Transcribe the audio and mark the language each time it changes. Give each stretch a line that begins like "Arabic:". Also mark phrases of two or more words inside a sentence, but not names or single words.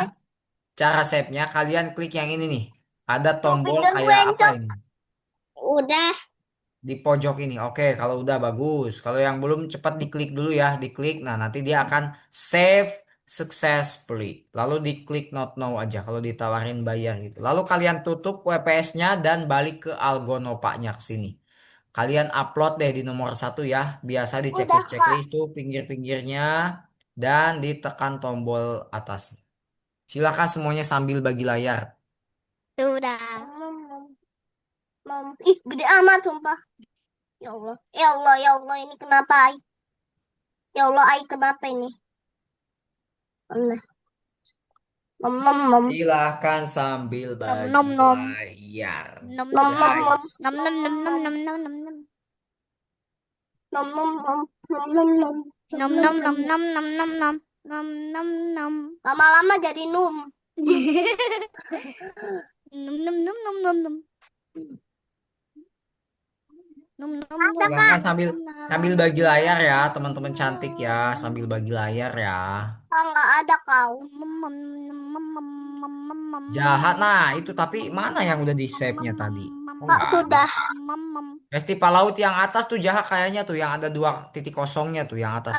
Indonesian: kalian klik yang ini nih. Ada tombol Jupiter kayak apa Quencok. ini? Udah. Di pojok ini. Oke, kalau udah bagus. Kalau yang belum cepat diklik dulu ya, diklik. Nah, nanti dia akan
English: save successfully.
Indonesian: Lalu diklik
English: not now
Indonesian: aja kalau ditawarin bayar gitu. Lalu kalian tutup WPS-nya dan balik ke Algonopanya ke sini. Kalian upload deh di nomor satu ya. Biasa di Udah Kak. checklist-checklist tuh pinggir-pinggirnya dan ditekan tombol atas. Silakan semuanya sambil bagi layar. Sudah. Ih, gede amat sumpah.
Arabic: Ya Allah. Ya Allah, ya Allah,
Indonesian: ini kenapa Ai?
Arabic: Ya Allah,
Indonesian: Ai kenapa ini? Allah. Nom nom nom. Silahkan sambil Nom bagi nom nom. layar, Nom Nom nom nom. nom nom. guys. Nom nom nom nom nom nom nom nom. Nom nom nom. Nom nom nom. Nom nom nom nom nom nom nom. Nom nom nom. Lama-lama jadi num. Nom nom nom nom nom nom. Nom nom nom Ada nom Kak. Silahkan sambil nom nom sambil bagi layar ya, teman-teman cantik ya, sambil bagi layar ya. Ah, nggak ada kau. Jahat, nah itu tapi mana yang udah di save-nya tadi? Oh Kak, nggak ada. sudah. Festival Laut yang atas tuh Jahat kayaknya tuh yang ada dua titik kosongnya tuh yang atas.